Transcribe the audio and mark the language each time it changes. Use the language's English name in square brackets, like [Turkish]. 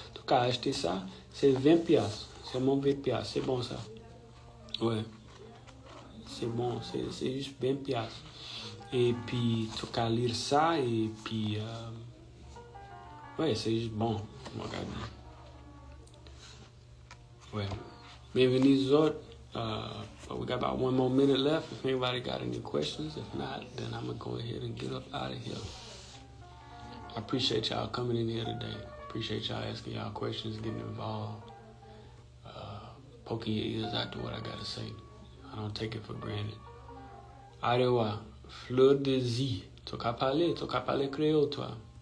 [French] Tu peux acheter ça, c'est 20 piastres. C'est mon 20 piastres, c'est bon ça. Ouais, c'est bon, c'est juste 20 piastres. Et puis, tu peux lire ça, et puis, ouais, c'est juste bon. Regarde. Ouais. Bienvenue aux autres. [English] But we got about 1 more minute left. If anybody got any questions, if not, then I'm going to go ahead and get up out of here. I appreciate y'all coming in here today. Appreciate y'all asking y'all questions, getting involved, poking your ears out to what I got to say. I don't take it for granted. Arewa, Fleur de Z. [French] Tu peux parler créole, toi.